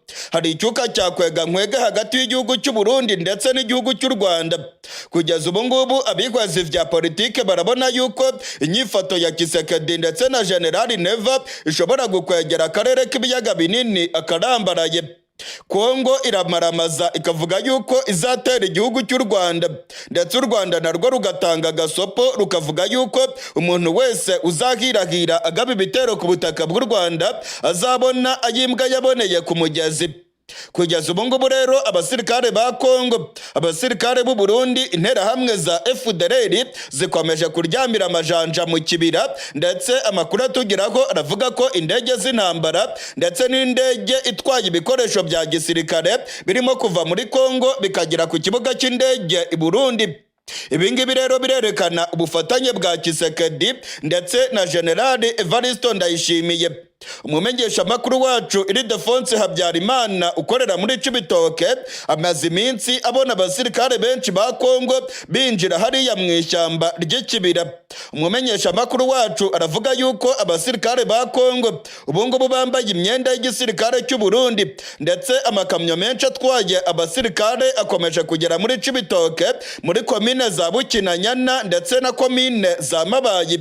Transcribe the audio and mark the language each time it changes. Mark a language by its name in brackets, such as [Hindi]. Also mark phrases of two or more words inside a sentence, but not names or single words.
[Kinyarwanda] Hari icyuka cyakwega nkwega hagati y'igihugu cy'u Burundi ndetse n'igihugu cy'u Rwanda. Kugeza ubu ngubu abihwezi vya politike barabona yuko inyifato ya Kisekedi ndetse na General Neva ishobora gukwegera akarere k'ibiyaga binini akarambaraye. Congo iramaramaza ikavuga yuko izatera igihugu cy'u Rwanda, ndetse u Rwanda narwo rugatanga gasopo rukavuga yuko umuntu wese uzahirahira agaba ibitero ku butaka bw'u Rwanda azabona ayimbwa yaboneye ku mugezi. Kugeza ubu ngubu rero abasirikare ba Congo, abasirikare b'u Burundi, interahamwe za FDLR zikomeje kuryamira amajanja mu kibira, ndetse amakuru atugeraho aravuga ko indege z'intambara ndetse n'indege itwaye ibikoresho bya gisirikare birimo kuva muri Congo bikagera ku kibuga cy'indege i Burundi. Ibingibi rero birerekana ubufatanye bwa Kisekedi ndetse na General Evariste Ndayishimiye. Umumenyesha makuru wacu Ildefonse Habyarimana ukorera muri Cibitoke amaze iminsi abona abasirikare benshi ba Congo binjira hariya mu ishyamba ry'ikibira. Umumenyesha makuru wacu aravuga yuko abasirikare ba Congo ubungubu bambaye imyenda y'igisirikare cy'u Burundi, ndetse amakamyo menshi atwaye abasirikare akomeje kugera muri Cibitoke, muri komine za Bukinanyana ndetse na komine za Mabayi.